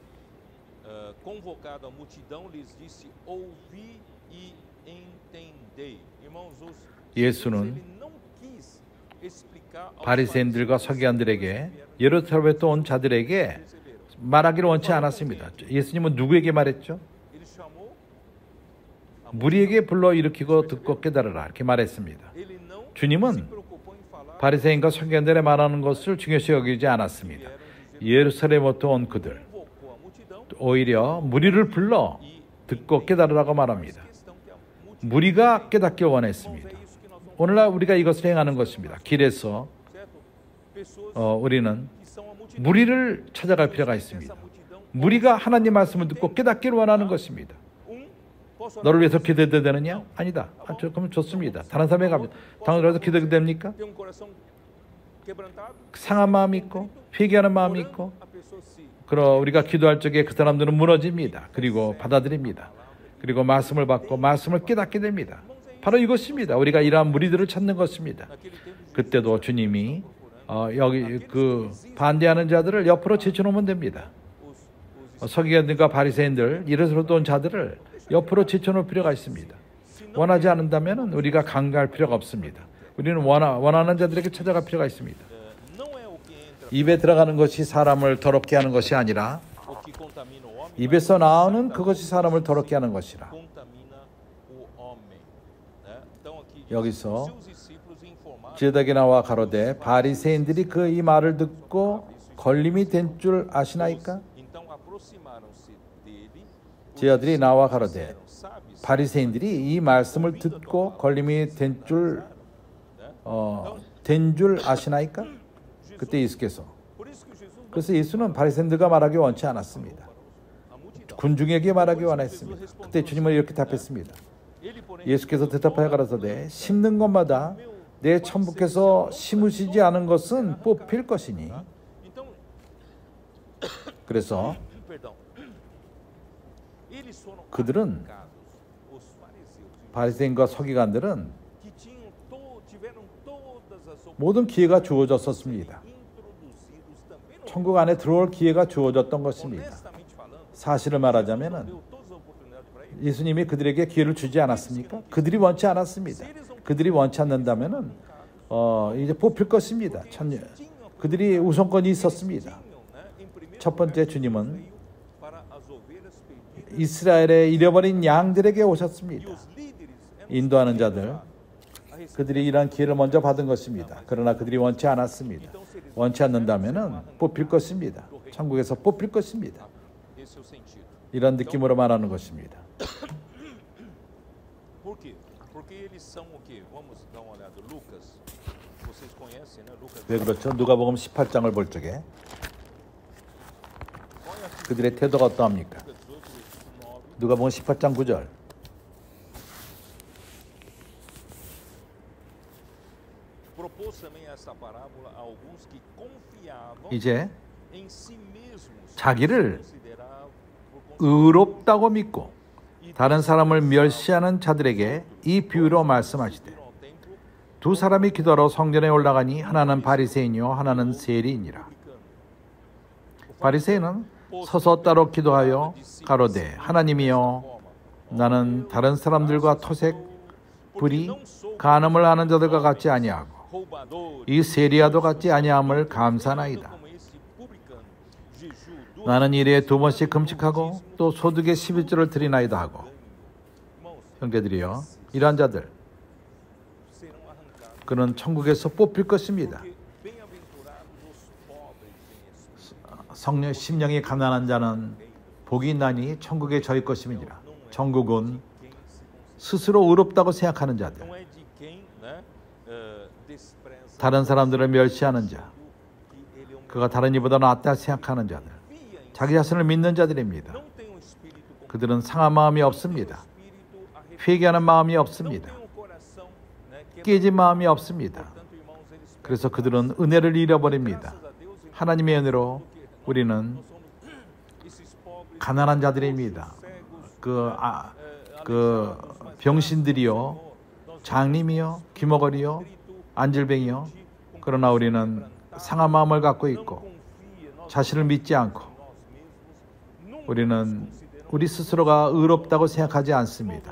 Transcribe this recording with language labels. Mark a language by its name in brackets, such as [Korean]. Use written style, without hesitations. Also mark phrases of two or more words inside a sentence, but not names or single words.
[Korean] 예수는 바리새인들과 서기관들에게 예루살렘에 온 자들에게 말하기를 원치 않았습니다. 예수님은 누구에게 말했죠? 무리에게 불러 일으키고 듣고 깨달으라 이렇게 말했습니다. [Portuguese] Ele não se [Korean] 주님은 [Portuguese] preocupou em falar [Korean] 바리새인과 서기관들이 말하는 것을 중요시 여기지 않았습니다. 예루살렘부터 온 그들, [Portuguese] convocou a multidão [Korean] 오히려 무리를 불러 듣고 깨달으라고 말합니다. [Portuguese] questão que a multidão [Korean] 무리가 깨닫길 [Portuguese] é [Korean] 원했습니다. [Portuguese] isso que nós vamos [Korean] 오늘날 우리가 이것을 행하는 것입니다. 길에서 [Portuguese] certo? Pessoas [Korean] 우리는 [Portuguese] que são a multidão. [Korean] 무리를 찾아갈 필요가 있습니다. [Portuguese] Essa multidão, [Korean] 무리가 하나님 말씀을 듣고 깨닫기를 원하는 것입니다. [Portuguese] posso orar [Korean] 너를 [Portuguese] por [Korean] 위해서 [Portuguese] você? [Korean] 기도해도 되느냐? 아니다. 그러면 좋습니다. 다른 사람에게 갑니다. 당연히 기도해도 됩니까? [Portuguese] Tem coração quebrantado? [Korean] 상한 마음이 있고 회개하는 마음이 [Portuguese] Orando, [Korean] 있고 [Portuguese] a pessoa se [Korean] 그러 우리가 기도할 적에 그 사람들은 무너집니다. 그리고 받아들입니다. 그리고 말씀을 받고 말씀을 깨닫게 됩니다. 바로 이것입니다. 우리가 이러한 무리들을 찾는 것입니다. [Portuguese] naquele tempo de [Korean] 그때도 주님이 여기 그 반대하는 자들을 옆으로 제쳐놓으면 됩니다. 서기관들과 바리새인들 이래서도 온 자들을 옆으로 제쳐놓을 필요가 있습니다. 원하지 않는다면 우리가 강요할 필요가 없습니다. 우리는 원하는 자들에게 찾아갈 필요가 있습니다. [Portuguese] não é o que entra [Korean] 입에 들어가는 것이 사람을 더럽게 하는 것이 아니라 [Portuguese] o que contamina o homem, [Korean] 입에서 나오는 그것이 사람을 더럽게 하는 것이라. [Portuguese] contamina o homem, né? Então aqui diz, [Korean] 여기서 [Portuguese] seus discípulos informaram [Korean] 지혜덕이 나와 가로되 바리새인들이 그 이 말을 듣고 걸림이 된 줄 아시나이까? [Portuguese] então aproximaram-se dele os [Korean] 지혜들이 나와 가로되 [Portuguese] eram sábios, [Korean] 바리새인들이 이 말씀을 듣고 걸림이 된 줄 아시나이까? 그때 예수께서 [Portuguese] por isso que Jesus [Korean] 그래서 예수는 바리새인들과 말하기 원치 않았습니다. [Portuguese] a multidão [Korean] 군중에게 말하기 원했습니다. 그때 주님은 이렇게 답했습니다. [Portuguese] ele porém [Korean] 예수께서 대답하여 가라사대 심는 것마다 내 천부께서 심으시지 않은 것은 뽑힐 것이니 [Portuguese] então [Korean] 그래서 [Portuguese] perdão eles foram [Korean] 그들은 [Portuguese] atacados, os fariseus [Korean] 바리새인과 서기관들은 [Portuguese] que tiveram todas as [Korean] 모든 기회가 주어졌었습니다. [Portuguese] introduzidos também no [Korean] 천국 안에 들어올 기회가 주어졌던 것입니다. [Portuguese] honestamente falando, [Korean] 사실을 말하자면은 [Portuguese] deu todas as oportunidades para eles. [Korean] 예수님이 그들에게 기회를 주지 않았습니까? 그들이 원치 않았습니다. 그들이 원치 않는다면은 이제 뽑힐 것입니다. 그들이 우선권이 있었습니다. 첫 번째 주님은 [Portuguese] Para as ovelhas perdidas [Korean] 이스라엘의 잃어버린 양들에게 오셨습니다. [Portuguese] os líderes [Korean] 인도하는 자들, 그들이 이러한 기회를 먼저 받은 것입니다. 그러나 그들이 원치 않았습니다. 원치 않는다면은 뽑힐 것입니다. 천국에서 뽑힐 것입니다. [Portuguese] esse é o sentido. [Korean] 이런 느낌으로 말하는 것입니다. [Portuguese] Por quê? Porque eles são o quê? Vamos dar uma olhada. Lucas, vocês conhecem, né? Lucas. [Korean] 왜 그렇죠? 누가복음 18장을 볼 적에 그들의 태도가 어떠합니까? [Portuguese] 18, versículo 9. [Korean] 누가복음 18장 9절. [Portuguese] Propôs também esta parábola a alguns que confiavam [Korean] 이제 [Portuguese] em si mesmos, [Korean] 자기를 [Portuguese] consideravam [Korean] 의롭다고 믿고 다른 사람을 멸시하는 자들에게 이 비유로 말씀하시되 [Portuguese] ao templo [Korean] 두 사람이 기도하러 성전에 올라가니 하나는 바리새인이요 하나는 세리이니라. 바리새인은 서서 따로 기도하여 가로되 하나님이여 나는 다른 사람들과 토색, 불의, 간음을 하는 자들과 같지 아니하고 [Portuguese] roubadores, [Korean] 이 세리와도 같지 아니함을 감사나이다. [Portuguese] como esse publicano, jejum, duas [Korean] 나는 일에 2번씩 금식하고 또 소득의 11조를 드리나이다 하고 [Portuguese] mãos [Korean] 형제들이여 이러한 자들 [Portuguese] serão arrancados. [Korean] 그는 천국에서 뽑힐 것입니다. [Portuguese] Porque bem-aventurados os pobres em espírito. [Korean] 성령 심령이 가난한 자는 복이 있나니 천국에 저희 것임이니라. 천국은 스스로 의롭다고 생각하는 자들, [Portuguese] Não é de quem, né, despreza [Korean] 다른 사람들을 멸시하는 자, [Portuguese] que ele é um [Korean] 그가 다른 이보다 낫다 생각하는 자들, [Portuguese] via em [Korean] 자기 자신을 믿는 자들입니다. [Portuguese] não tem um espírito com [Korean] 그들은 상한 마음이 없습니다. [Portuguese] espírito arrependido, [Korean] 회개하는 마음이 [Portuguese] não [Korean] 없습니다. [Portuguese] tem um coração, né, que é [Korean] 깨진 마음이 없습니다. [Portuguese] portanto, irmãos, eles [Korean] 그래서 그들은 은혜를 잃어버립니다. [Portuguese] graças a Deus, irmãos, [Korean] 하나님의 은혜로 우리는 [Portuguese] nós somos esses pobres, [Korean] 가난한 자들입니다. [Portuguese] cegos, [Korean] 그 병신들이요, 장님이요, 귀머거리요, 안질뱅이요. 그러나 우리는 상한 마음을 갖고 있고 [Portuguese] confia, nós [Korean] 자신을 믿지 않고 [Portuguese] nós mesmos, nunca [Korean] 우리는 우리 스스로가 의롭다고 생각하지 않습니다.